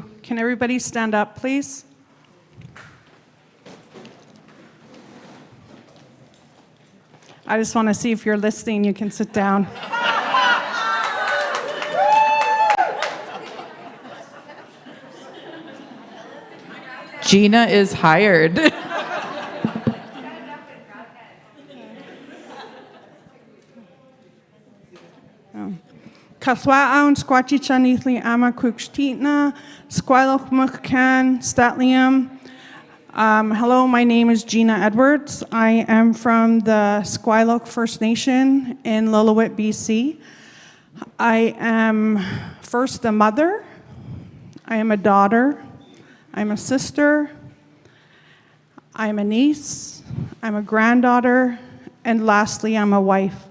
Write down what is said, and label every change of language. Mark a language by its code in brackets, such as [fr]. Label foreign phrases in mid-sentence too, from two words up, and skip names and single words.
[en] Can everybody stand up, please? I just want to see if you're listening. You can sit down. Gina is hired. [lil] Kaswa'aun squatchichanithli ama kukchtitna, squaloch mukkan statlium. [en] Hello, my name is Gina Edwards. I am from the Squaloch First Nation in Lillooet, BC. I am first a mother, I am a daughter, I'm a sister, I'm a niece, I'm a granddaughter, and lastly, I'm a wife.